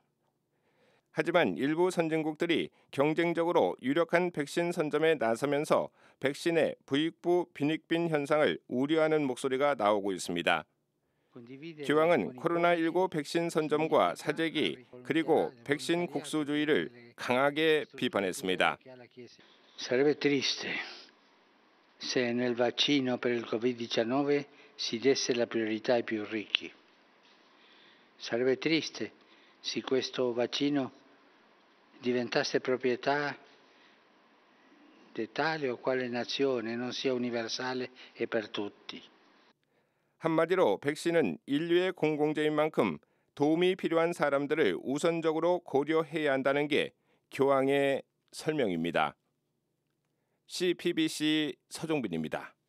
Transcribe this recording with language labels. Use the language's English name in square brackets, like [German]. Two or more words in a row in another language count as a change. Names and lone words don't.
[Korean] 하지만 일부 선진국들이 경쟁적으로 유력한 백신 선점에 나서면서 백신의 부익부 빈익빈 현상을 우려하는 목소리가 나오고 있습니다. 교황은 코로나19 백신 선점과 사재기 그리고 백신 국수주의를 강하게 비판했습니다. [Italian] Sarebbe triste se nel vaccino per il Covid-19 si desse la priorità ai più ricchi. Sarebbe triste se questo vaccino diventasse proprietà di tale o quale nazione, non sia universale e per tutti. [Korean] 한마디로 백신은 인류의 공공재인 만큼 도움이 필요한 사람들을 우선적으로 고려해야 한다는 게 교황의 설명입니다. CPBC 서종빈입니다.